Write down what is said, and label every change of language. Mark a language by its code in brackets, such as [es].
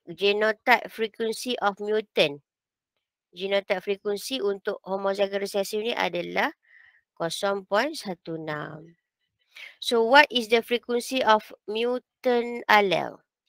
[en] Genotype frequency of mutant. [ms] Genotype frekuensi untuk homozygous recessive ni adalah 0.16. [en] So, what is the frequency of mutant allele?